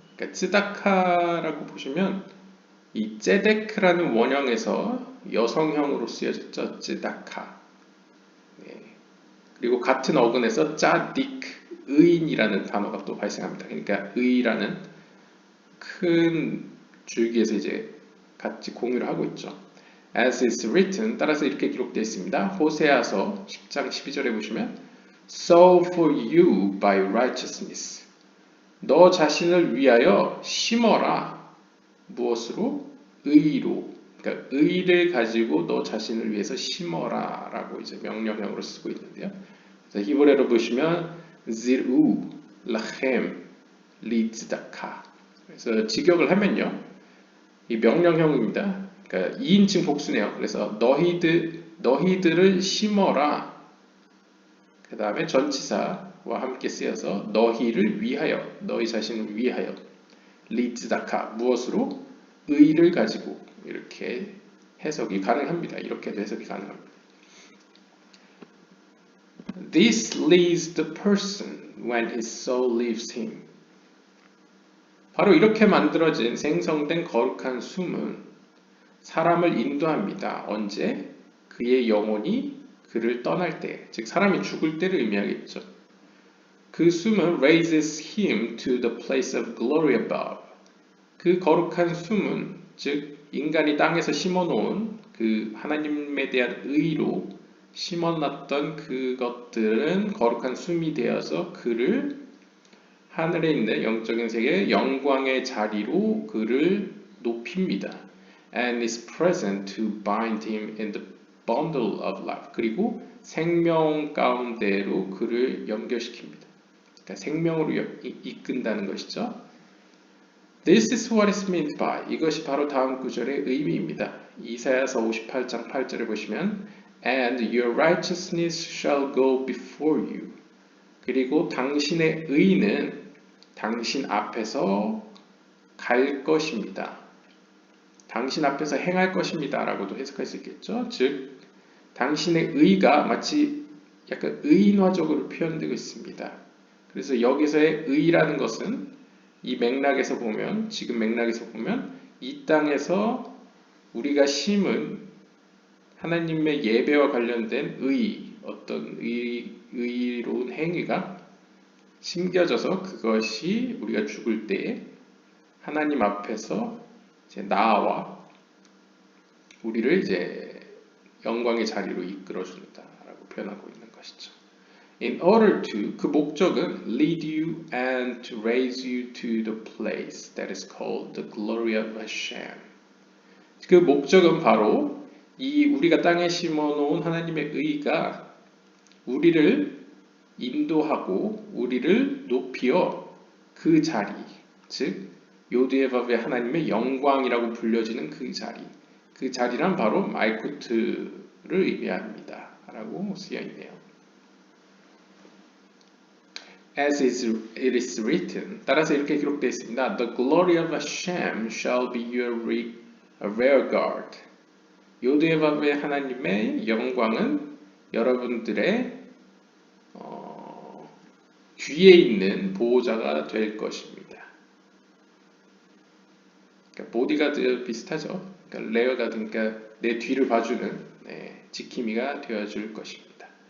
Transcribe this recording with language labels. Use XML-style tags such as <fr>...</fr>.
<ko>그러니까 찌다카라고 보시면 이 ጼ데크라는 원형에서 여성형으로 쓰여졌죠. 찌다카. 네. 그리고 같은 어근에서 짜딕, 의인이라는 단어가 또 발생합니다. 그러니까 의라는 큰 줄기에서 이제 같이 공유를 하고 있죠.</ko> <en>As is written,</en> <ko>따라서 이렇게 기록되어 있습니다. 호세아서 10장 12절에 보시면</ko> <en>Sow for you by righteousness.</en> <ko>너 자신을 위하여 심어라. 무엇으로? 의로. 그러니까 의를 가지고 너 자신을 위해서 심어라 라고 이제 명령형으로 쓰고 있는데요. 그래서 히브리어로 보시면</ko> <he>ziru lachem litzedakah.</he> <ko>그래서 직역을 하면요, 이 명령형입니다. 그러니까 2인칭 복수네요. 그래서 너희들을 심어라. 그 다음에 전치사와 함께 쓰여서 너희를 위하여, 너희 자신을 위하여, 리츠다카 무엇으로? 의를 가지고. 이렇게 해석이 가능합니다. 이렇게도 해석이 가능합니다.</ko> <en>This leads the person when his soul leaves him.</en> <ko>바로 이렇게 만들어진 생성된 거룩한 숨은 사람을 인도합니다. 언제? 그의 영혼이 그를 떠날 때, 즉 사람이 죽을 때를 의미하겠죠. 그 숨은</ko> <en>raises him to the place of glory above.</en> <ko>그 거룩한 숨은, 즉 인간이 땅에서 심어놓은 그 하나님에 대한 의로 심어놨던 그것들은 거룩한 숨이 되어서 그를 하늘에 있는 영적인 세계의 영광의 자리로 그를 높입니다.</ko> <en>And is present to bind him in the bundle of life.</en> <ko>그리고 생명 가운데로 그를 연결시킵니다. 그러니까 생명으로 이끈다는 것이죠.</ko> <en>This is what is meant by.</en> <ko>이것이 바로 다음 구절의 의미입니다. 이사야서 58장 8절을 보시면</ko> <en>And your righteousness shall go before you.</en> <ko>그리고 당신의 의는 당신 앞에서 갈 것입니다. 당신 앞에서 행할 것입니다. 라고도 해석할 수 있겠죠. 즉 당신의 의가 마치 약간 의인화적으로 표현되고 있습니다. 그래서 여기서의 의라는 것은 이 맥락에서 보면, 지금 맥락에서 보면 이 땅에서 우리가 심은 하나님의 예배와 관련된 어떤 의로운 행위가 심겨져서 그것이 우리가 죽을 때에 하나님 앞에서 이제 나와 우리를 이제 영광의 자리로 이끌어준다라고 표현하고 있는 것이죠.</ko> <en>In order to,</en> <ko>그 목적은</ko> <en>lead you and to raise you to the place that is called the glory of Hashem.</en> <ko>그 목적은 바로 이 우리가 땅에 심어놓은 하나님의 의가 우리를 인도하고 우리를 높여 그 자리, 즉 요드에바브의 하나님의 영광이라고 불려지는 그 자리, 그 자리란 바로 말쿠트를 의미합니다. 라고 쓰여있네요.</ko> <en>As it is written,</en> <ko>따라서 이렇게 기록되어 있습니다.</ko> <en>The glory of Hashem shall be your rear guard.</en> <ko>요드에바브의 하나님의 영광은 여러분들의 뒤에 있는 보호자가 될 것입니다. 그러니까 보디가드 비슷하죠. 그러니까 레어가드, 그러니까 내 뒤를 봐주는 지킴이가 되어줄 것입니다.</ko>